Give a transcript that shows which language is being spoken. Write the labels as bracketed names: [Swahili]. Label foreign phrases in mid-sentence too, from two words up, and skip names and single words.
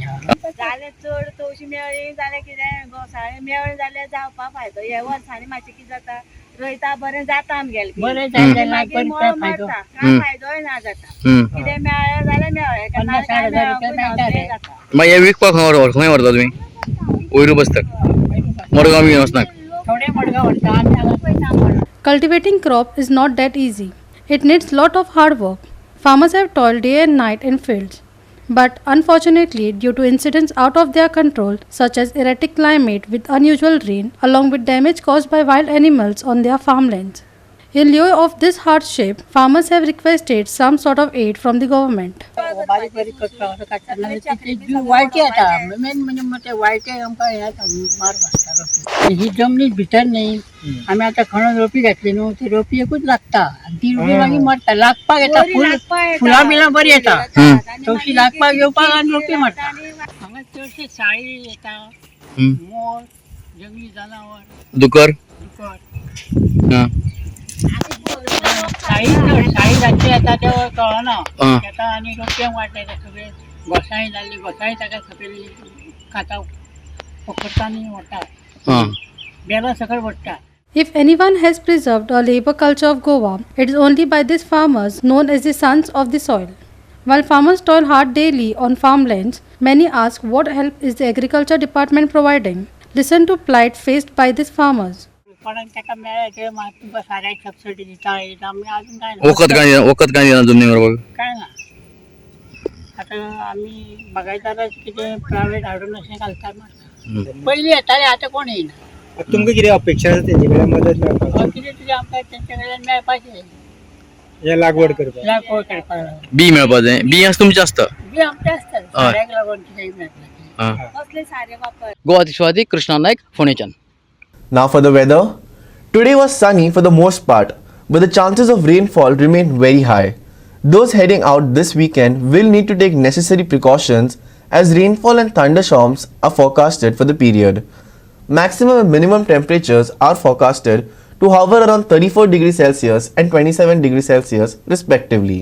[Konkani] जाले चड तवशी मेळ्ळी जाल्यार कितें घोसाळें मेळ्ळें जाल्यार जावपा फायदो हे वर्सांनी मातशें कितें जाता रोयता बरें जाता आमगेलें बरें जालें मागीर काय मळ फायदो मारता कांय फायदोय ना जाता कितें मेळ्ळें जाल्यार मेळ्ळें केन्ना काय मेळोंकूय ना अशें जाता मागीर हे विकपाक खंय व्हरता तुमी वयरू बसतात मडगांव बी वचनाक थोडे मडगांव व्हरता आनी हांगा पयता [English] Cultivating crop is not that easy. It needs lot of hard work. Farmers have toiled day and night in fields. But unfortunately, due to incidents out of their control, such as erratic climate with unusual rain, along with damage caused by wild animals on their farmlands. In lieu of this hardship, farmers have requested some sort of aid from the government. [Konkani] बारीक बारीक काडटना ती वायटी येता मेन म्हणजे मग ते वायटी आमकां हे मार बसता ही जमनीत भितर न्ही आमी आतां खणून रोपी घातली न्हू ती रोपी एकूच लागता ती रोपी मागीर मरता लागपाक येता फुलां बिलां बरी येता तवशी लागपाक येवपाक आनी रोपी मरता हांगा चडशे साळी येता मोर जंगली जनावर दुकर साळी रातची येता तेव्हा कळना येता आनी रोपयांक वाडटा सगळे घोसाळी जाल्ली घोसाळी ताका सकयली खाता पकडटा आनी व्हरता बेला सकयल व्हरता. [English] If anyone has preserved a labor culture of Goa, it is only by these farmers known as the sons of the soil. While farmers toil hard daily on farmlands, many ask what help is the agriculture department providing. Listen to plight faced by these farmers. [Konkani] ताका मेळ्ळें ते तुमकां साऱ्याक सबसिडी दिता आमी अजून काय वखद काय दिना जमनी व्हरपाक काय ना आतां आमी बागायदाराक कितें प्रायवेट हाडून अशें घालता मारता पयलीं येताले आतां कोण येयना तुमकां कितें अपेक्षा आसा तेंचे कडल्यान मदत मेळपाक कितें तुजें आमकां तेंचे कडल्यान मेळपाचें हे लागवड करपाक बी मेळपा जाय बी तुमचें आसता बी आमचें आसता साऱ्याक लागून कितेंय मेळटा कसले सारे वापर गोवा कृष्णा नायक फोंडेच्यान. [English] Now for the weather. Today was sunny for the most part, but the chances of rainfall remain very high. Those heading out this weekend will need to take necessary precautions as rainfall and thunderstorms are forecasted for the period. Maximum and minimum temperatures are forecasted to hover around 34 degrees Celsius and 27 degrees Celsius respectively.